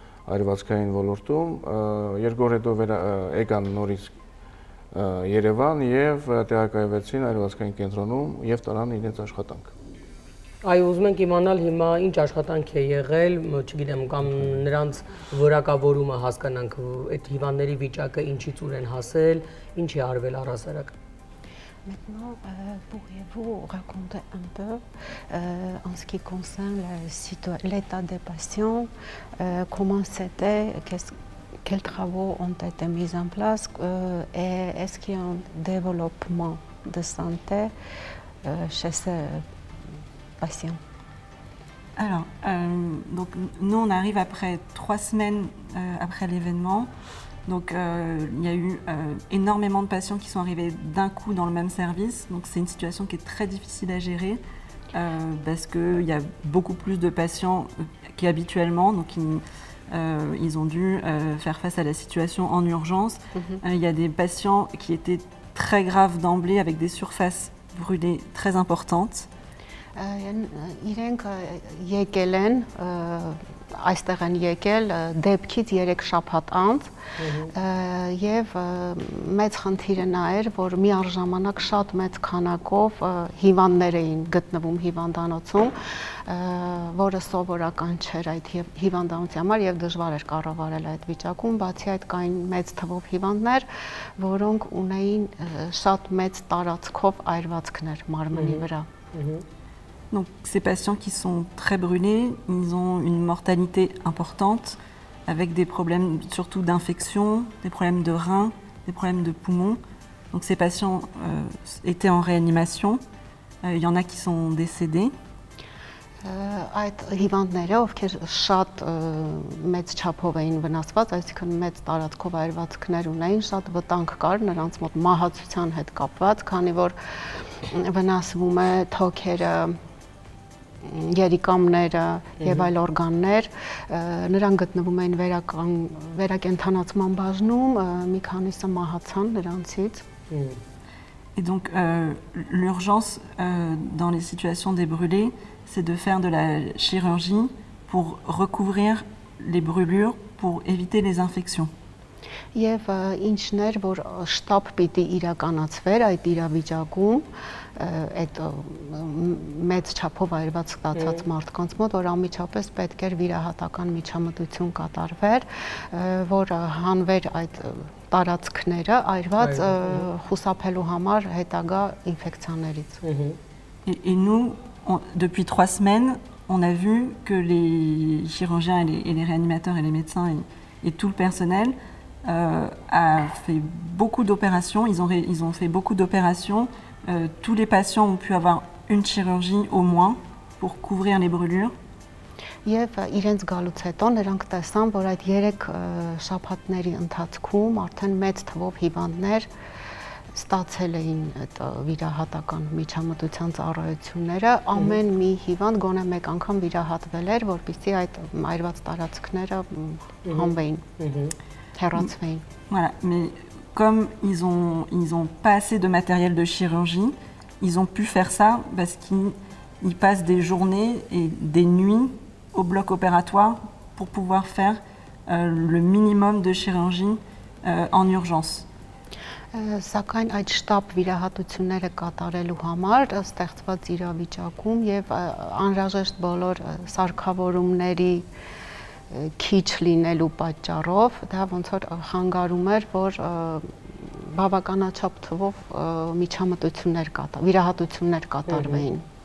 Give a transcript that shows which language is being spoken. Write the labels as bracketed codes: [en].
[hy] այրվածքային ոլորտում 2 օր հետո եկան նորից Երևան եւ տեղակայվեցին այրվածքային կենտրոնում եւ տարան իրենց աշխատանք։ Այո, ուզում ենք իմանալ հիմա ինչ աշխատանք է եղել, չգիտեմ, կամ նրանց որակավորումը հասկանանք, այդ հիվանդների վիճակը ինչից ուր են հասել, ինչ է արվել առհասարակ։ [fr] Maintenant, pourriez-vous raconter un peu en ce qui concerne l'état des patients, comment c'était, quels travaux ont été mis en place et est-ce qu'il y a un développement de santé chez ces patients? Alors, donc, nous, on arrive après 3 semaines après l'événement. Donc, il y a eu énormément de patients qui sont arrivés d'un coup dans le même service. Donc, c'est une situation qui est très difficile à gérer parce qu'il y a beaucoup plus de patients qu'habituellement. Donc, ils ont dû faire face à la situation en urgence. Il y a des patients qui étaient très graves d'emblée avec des surfaces brûlées très importantes. [hy] Իրենք եկել են, այստեղ են եկել դեպքից 3 շաբաթ անց եւ մեծ խնդիրը նա էր, որ միառժամանակ շատ մեծ քանակով հիվանդներ էին գտնվում հիվանդանոցում, որը սովորական չէր այդ հիվանդանոցի համար եւ դժվար էր կառավարել այդ վիճակում, բացի այդ կային մեծ թվով հիվանդներ, որոնք ունեին շատ մեծ տարածքով այրվածքներ մարմնի վրա։ [fr] Donc, ces patients qui sont très brûlés, ils ont une mortalité importante avec des problèmes surtout d'infection, des problèmes de reins, des problèmes de poumons. Donc, ces patients étaient en réanimation. Il y en a qui sont décédés. [hy] Այդ հիվանդները, ովքեր շատ մեծ չափով էին վնասված, այսինքն մեծ տարածքով այրվածքներ ունեին, շատ վտանգ կար նրանց մոտ մահացության հետ կապված, քանի որ վնասվում է թոքերը, երիկամները եւ այլ օրգաններ, նրանք գտնվում էին վերակենդանացման բաժնում, մի քանիսը մահացան նրանցից։ [fr] Et donc, l'urgence dans les situations des brûlés, c'est de faire de la chirurgie pour recouvrir les brûlures pour éviter les infections. [hy] Եվ ինչն էր, որ շտաբ պիտի իրականացվեր այդ իրավիճակում, այդ մեծ չափով այրված ստացած մարդկանց մոտ, որ անմիջապես պետք էր վիրահատական միջամտություն կատարվեր, որ հանվեր այդ տարածքները այրված խուսափելու համար հետագա ինֆեկցիաներից։ [fr] Et nous, depuis 3 semaines, on a vu que les chirurgiens et les réanimateurs et les médecins et tout le personnel a fait beaucoup d'opérations. Ils ont fait beaucoup d'opérations. Tous les patients ont pu avoir une chirurgie au moins pour couvrir les brûlures. [hy] Եվ իրենց գալուց հետո նրանք տեսան, որ այդ 3 շաբաթների ընթացքում արդեն մեծ թվով հիվանդներ ստացել էին այդ վիրահատական միջամտության ծառայությունները, ամեն մի հիվանդ գոնե մեկ անգամ վիրահատվել էր, որպեսզի այդ այրված տարածքները հանվեին, հեռացվեին։ [fr] Voilà, mais comme ils ont pas assez de matériel de chirurgie, ils ont pu faire ça parce qu'ils passent des journées et des nuits au bloc opératoire pour pouvoir faire le minimum de chirurgie en urgence. [hy] Սակայն այդ շտաբ վիրահատությունները կատարելու համար ստեղծված իրավիճակում եւ անհրաժեշտ բոլոր սարքավորումների քիչ լինելու պատճառով դա ոնց որ խանգարում էր, որ բավականաչափ թվով միջամտություններ վիրահատություններ կատարվեին։